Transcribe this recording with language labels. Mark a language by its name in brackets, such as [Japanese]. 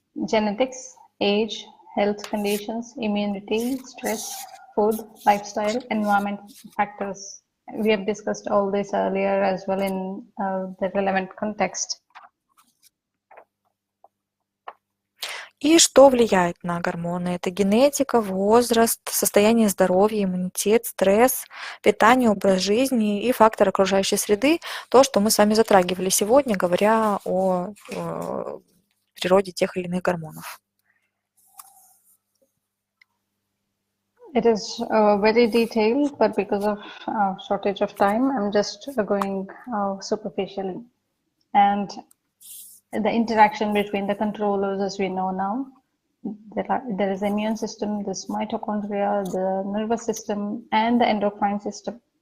[English] Genetics, age, health conditions, immunity, stress, food, lifestyle, environment factors. We have discussed all this earlier as well in the relevant context. [Russian] И что влияет на гормоны? Это генетика, возраст, состояние здоровья, иммунитет, стресс, питание, образ жизни и фактор окружающей среды. То, что мы с вами затрагивали сегодня, говоря о природе тех или иных гормонов. [English] It is very detailed, but because of shortage of time, I'm just going superficially. And the interaction between the controllers, as we know now, there is the immune system, this mitochondria, the nervous system, and the endocrine system.